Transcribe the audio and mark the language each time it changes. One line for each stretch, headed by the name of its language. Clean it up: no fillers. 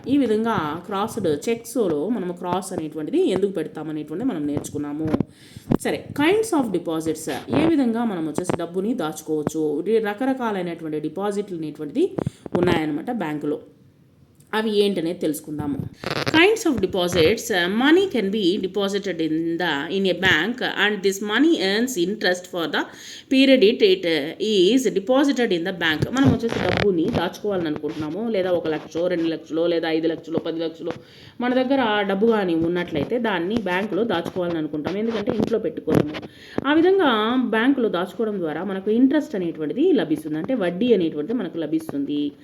Telugu: ఈ విధంగా క్రాస్డ్ చెక్స్లో మనము క్రాస్ అనేటువంటిది ఎందుకు పెడతామనేటువంటిది మనం నేర్చుకున్నాము. సరే,
English: kinds of deposits,
Telugu: ఏ విధంగా మనం వచ్చేసి డబ్బుని దాచుకోవచ్చు. రకరకాలైనటువంటి డిపాజిట్లు అనేటువంటిది ఉన్నాయన్నమాట బ్యాంకులో. అవి ఏంటనేది తెలుసుకుందాము.
English: Kinds of deposits, money can be deposited in a bank, and this money earns interest for the period it is deposited in the bank.
Telugu: మనం వచ్చేసి డబ్బుని దాచుకోవాలని అనుకుంటున్నాము, లేదా 1,00,000 2,00,000 లేదా 5,00,000 10,00,000 మన దగ్గర డబ్బు కానీ ఉన్నట్లయితే దాన్ని బ్యాంకులో దాచుకోవాలని అనుకుంటాం, ఎందుకంటే ఇంట్లో పెట్టుకోలేము. ఆ విధంగా బ్యాంకులో దాచుకోవడం ద్వారా మనకు ఇంట్రెస్ట్ అనేటువంటిది లభిస్తుంది, అంటే వడ్డీ అనేటువంటిది మనకు లభిస్తుంది.